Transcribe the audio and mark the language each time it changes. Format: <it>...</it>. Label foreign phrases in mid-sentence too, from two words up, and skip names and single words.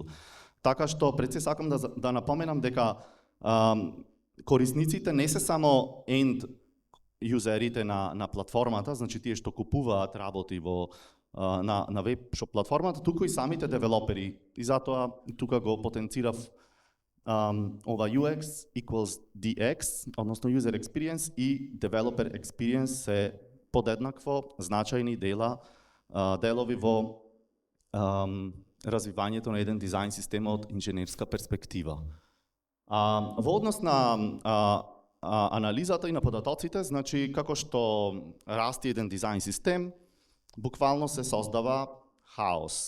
<mk>Така што пред се сакам да напоменам дека корисниците не се само</mk> <en>end users</en> <mk>на платформата, значи тие што купуваат работи на</mk> <en>web shop</en> <mk>платформата, туку и самите девелопери. И затоа тука го потенцирав ова</mk> <en>UX equals DX,</en> <mk>односно</mk> <en>user experience</en> <mk>и</mk> <en>developer experience</en> <mk>се подеднакво значајни делови во развивањето на еден дизајн систем од инженерска перспектива. Во однос на анализата и на податоците, значи како што расти еден дизајн систем, буквално се создава хаос.</mk>